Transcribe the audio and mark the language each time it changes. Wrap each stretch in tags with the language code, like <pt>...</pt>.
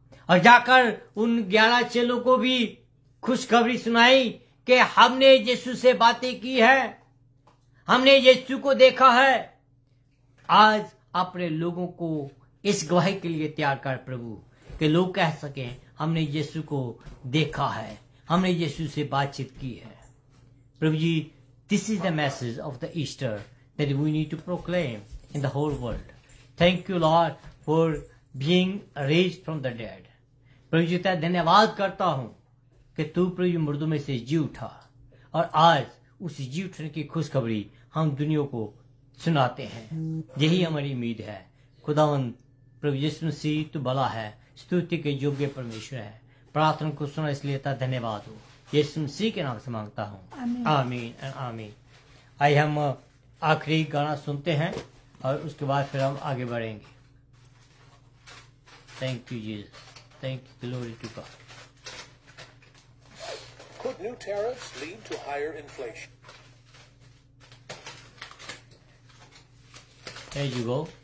<hi>और जाकर उन 11 चेलों को भी खुशखबरी सुनाई कि हमने यीशु से बातें की है, हमने यीशु को देखा है। आज अपने लोगों को इस गवाही के लिए तैयार कर प्रभु, कि लोग कह सकें हमने यीशु को देखा है, हमने यीशु से बातचीत की है। प्रभु जी,</hi> <en>this is the message of the Easter that we need to proclaim in the whole world. Thank you Lord for being raised from the dead.</en> <hi>प्रभु जी, तेरा धन्यवाद करता हूं कि तू प्रभु जी मुर्दों में से जी उठा, और आज उस जी उठने की खुशखबरी हम दुनिया को सुनाते हैं। यही हमारी उम्मीद है। खुदावंद प्रभु यीशु मसीह तू भला है, स्तुति के योग्य परमेश्वर है। प्रार्थना को सुना इसलिए तेरा धन्यवाद हो, यीशु मसीह के नाम से मांगता हूँ, आमीन एंड आमीन। आइए हम आखिरी गाना सुनते हैं और उसके बाद फिर हम आगे बढ़ेंगे।</hi> <en>Thank you Jesus, thank you, glory to God. Could new tariffs lead to higher inflation? There you go.</en>